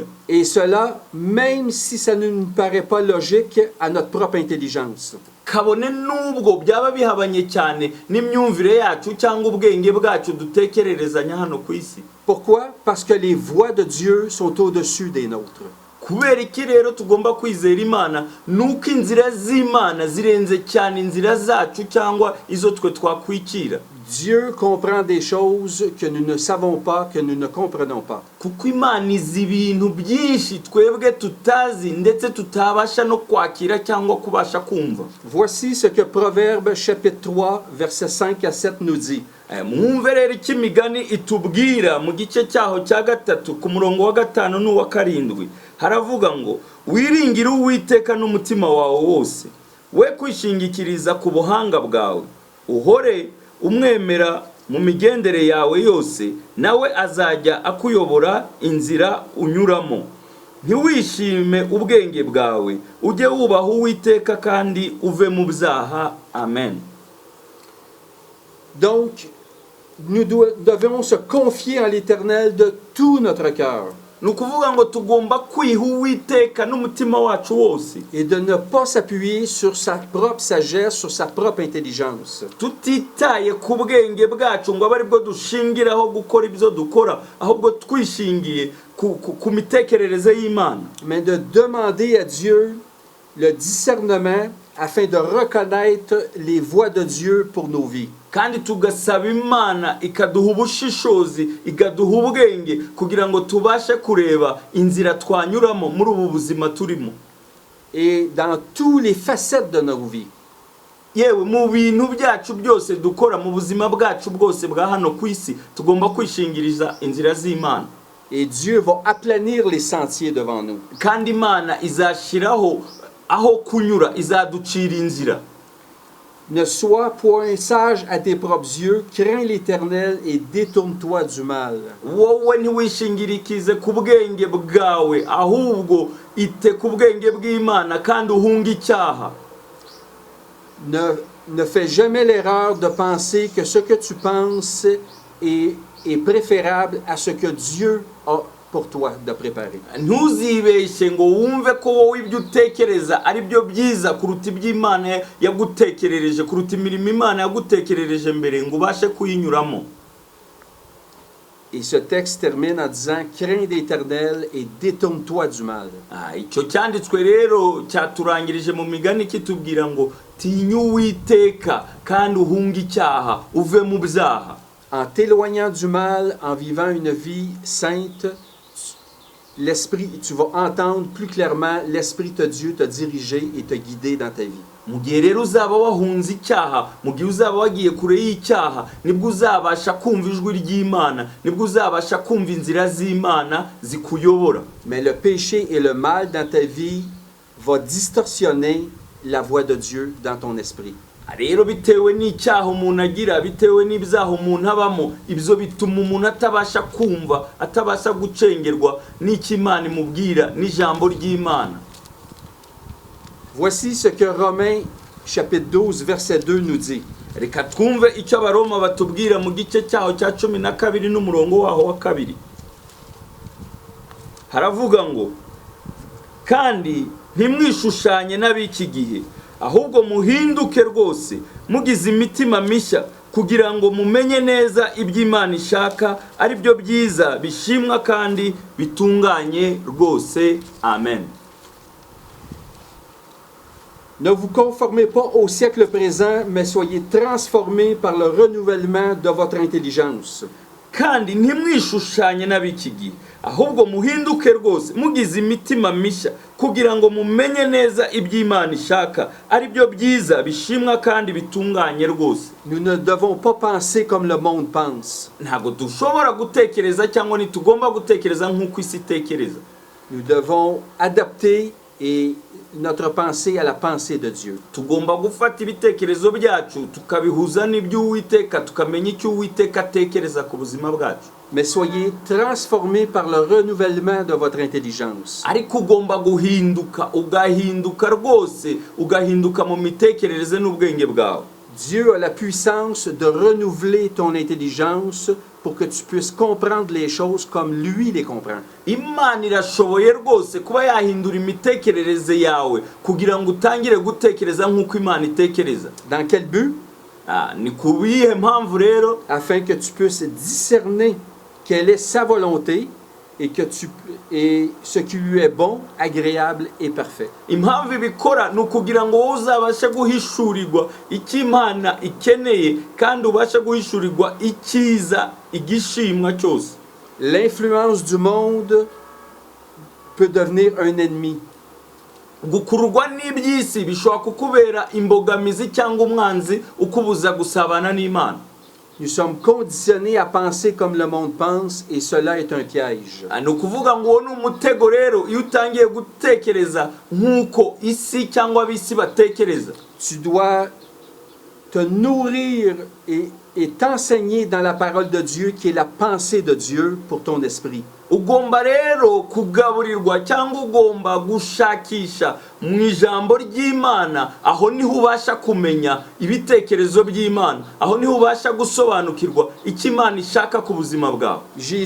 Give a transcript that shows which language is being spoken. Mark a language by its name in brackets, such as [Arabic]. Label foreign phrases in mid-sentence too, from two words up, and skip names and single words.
[French] Et cela, même si ça ne nous paraît pas logique à notre propre intelligence. [Kinyarwanda] Kabone nubwo byaba bihabanye cyane n'imyumvire yacu cyangwa ubwenge bwacu dutekererezanya hano ku isi. [French] Pourquoi? Parce que les voies de Dieu sont au-dessus des nôtres. [Kinyarwanda] Kubera iki rero tugomba kwizera Imana? Nuko inzira z'Imana zirenze cyane inzira zacu cyangwa izo twe twakwikira. [French] Dieu comprend des choses que nous ne savons pas, que nous ne comprenons pas. [Kinyarwanda] Kuko Imana izi ibintu byinshi twebwe tutazi ndetse tutabasha no kwakira cyangwa kubasha kumva. [French] Voici ce que Proverbe chapitre 3 versets 5 à 7 nous dit. [Kinyarwanda] Mwumve rero icyo imigani itubwira mu gice cyaho cya 3 ku murongo wa 5 n'uwa 7. Haravuga ngo, wiringire Uwiteka n'umutima wawe wose, we kwishingikiriza ku buhanga bwawe, uhore umwemera mu migendere yawe yose, nawe azajya akuyobora inzira unyuramo. Ntiwishime ubwenge bwawe, ujye wubaha Uwiteka kandi uve mu byaha. Amen. [French] Donc, nous devons se confier en l'Éternel de tout notre cœur. [Kinyarwanda] nukuvuga ngo tugomba kwiha Uwiteka n'umutima wacu wose [French] et de ne pas s'appuyer sur sa propre sagesse, sur sa propre intelligence. [Kinyarwanda] tutitaye ku bwenge bwacu ngo abe aribwo dushingiraho gukora ibyo dukora, ahubwo twishingiye ku mitekerereze y'Imana, [French] Mais de demander à Dieu le discernement afin de reconnaître les voies de Dieu pour nos vies. [Kinyarwanda] kandi tugasaba Imana ikaduha ubushishozi, ikaduha ubwenge kugira ngo tubashe kureba inzira twanyuramo muri ubu buzima turimo, [French] Et dans toutes les facettes de nos vies. [Kinyarwanda] yewe mu bintu byacu byose dukora mu buzima bwacu bwose bwa hano ku isi tugomba kwishingiriza inzira z'Imana. [French] Et Dieu va aplanir les sentiers devant nous. [Kinyarwanda] kandi Imana izashiraho aho kunyura, izaducira inzira. [French] Ne sois point sage à tes propres yeux, crains l'Éternel et détourne-toi du mal. [Kinyarwanda] wowe ntiwishingirikize ku bwenge bwawe, ahubwo ite ku bwenge bw'Imana kandi uhunga icyaha. [French] Ne fais jamais l'erreur de penser que ce que tu penses est préférable à ce que Dieu a pour toi de préparer. [Kinyarwanda] ntuzibeshye ngo wumve ko wowe ibyo utekereza ari byo byiza kuruta iby'Imana yagutekerereje, kuruta imirimo Imana yagutekerereje mbere ngo ubashe kuyinyuramo. [French] Et ce texte termine en disant « Crains l'Éternel et détourne-toi du mal. » [Kinyarwanda] icyo cyanditswe rero cyaturangirije mu migani kitubwira ngo tinya Uwiteka kandi uhunge icyaha, uve mu byaha. [French] En t'éloignant du mal, en vivant une vie sainte, tu vas entendre plus clairement l'Esprit de Dieu te diriger et te guider dans ta vie. [Kinyarwanda] mu gihe rero uzaba wahunze icyaha, mu gihe uzaba wagiye kure y'icyaha, nibwo uzabasha kumva ijwi ry'Imana, nibwo uzabasha kumva inzira z'Imana zikuyobora. [French] Mais le péché et le mal dans ta vie va distorsionner la voix de Dieu dans ton esprit. [Kinyarwanda] rero bitewe n'icyaha umuntu agira, bitewe n'ibyaha umuntu abamo, ibyo bituma umuntu atabasha kumva, atabasha gucengerwa n'icyo Imana imubwira n'ijambo ry'Imana. [French] Voici ce que Romains chapitre 12 verset 2 nous dit. [Kinyarwanda] Reka twumve icyo Abaroma batubwira mu gice cyaho cya 12 n'umurongo waho wa 2. Haravuga ngo kandi ntimwishushanye n'ab'iki gihe, ahubwo muhinduke rwose mugize imitima mishya kugira ngo mumenye neza iby'Imana ishaka, ari byo byiza bishimwa kandi bitunganye rwose. Amen. [French] Ne vous conformez pas au siècle présent, mais soyez transformés par le renouvellement de votre intelligence. [Kinyarwanda] kandi ntimwishushanye n'ab'iki gihe, ahubwo muhinduke rwose mugize imitima mishya kugira ngo mumenye neza iby'Imana ishaka, ari byo byiza bishimwa kandi bitunganye rwose. [French] Nous ne devons pas penser comme le monde pense. [Kinyarwanda] ntabwo dushobora gutekereza cyangwa ntitugomba gutekereza nk'uko isi itekereza. [French] Nous devons adapter notre pensée à la pensée de Dieu. [Kinyarwanda] tugomba gufata ibitekerezo byacu tukabihuza n'iby'Uwiteka, tukamenya icyo Uwiteka atekereza ku buzima bwacu. [French] Mais soyez transformés par le renouvellement de votre intelligence. [Kinyarwanda] ariko ugomba guhinduka, ugahinduka rwose, ugahinduka mu mitekerereze n'ubwenge bwawe. [French] Dieu a la puissance de renouveler ton intelligence pour que tu puisses comprendre les choses comme lui les comprend. [Kinyarwanda] Imana irashoboye rwose kuba yahindura imitekerereze yawe kugira ngo utangire gutekereza nk'uko Imana itekereza. [French] Dans quel but? [Kinyarwanda] Ni kubihe mpamvu rero? [French] Afin que tu puisses discerner quelle est sa volonté et ce qui lui est bon, agréable et parfait. [Kinyarwanda] Impamvu ibikora ni ukugira ngo wowe uzabashe guhishurirwa icyo Imana ikeneye kandi ubashe guhishurirwa icyiza, igishimwa cyose. [French] L'influence du monde peut devenir un ennemi. [Kinyarwanda] gukururwa n'iby'isi bishobora kukubera imbogamizi cyangwa umwanzi ukubuza gusabana n'Imana. [French] Nous sommes conditionnés à penser comme le monde pense et cela est un piège. [Kinyarwanda] Ni ukuvuga ngo uwo ni umutego rero iyo utangiye gutekereza nk'uko isi cyangwa ab'isi batekereza. [French] Tu dois te nourrir et t'enseigner dans la parole de Dieu qui est la pensée de Dieu pour ton esprit. [Kinyarwanda] Ugomba rero kugaburirwa cyangwa ugomba gushakisha mu ijambo ry'Imana, aho niho ubasha kumenya ibitekerezo by'Imana, aho niho ubasha gusobanukirwa icyo Imana ishaka ku buzima bwawe.